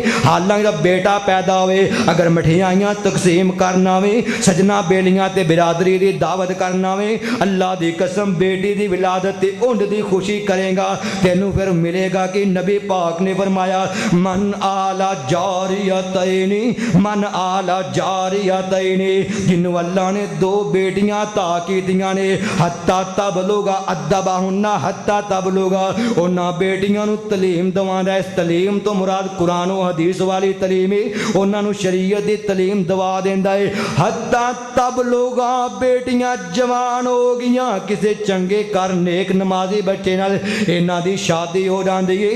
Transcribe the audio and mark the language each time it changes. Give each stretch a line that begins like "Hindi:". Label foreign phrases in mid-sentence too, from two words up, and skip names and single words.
Punjabi: حالانکہ جب بیٹا پیدا ہوئے اگر مٹھیائیاں تقسیم کرنا ویں، سجناں بیلیاں تے برادری دی دعوت کرنا ویں، اللہ دی قسم بیٹی دی ولادت تے انڈ دی خوشی کرے گا، تینوں فیر ملے گا کہ نبی پاک نے فرمایا
Arabic: من عال جاريتين، من عال جاريتين,
Punjabi: جنہوں اللہ نے دو بیٹیاں عطا کیتیاں نے,
Arabic: حتى تبلغ أدبهن حتى تبلغ,
Punjabi: انہاں بیٹیاں نوں تعلیم دواندا. اس تعلیم توں مراد قرآن اور حدیث والی تعلیم ہے، انہاں نوں شریعت دی تعلیم دوا دیندا ہے.
Arabic: حتى تبلغ
Punjabi: بیٹیاں جوان ہو گئیاں، کسی چنگے گھر نیک نمازی بچے نال انہاں دی شادی ہو جاندی ہے.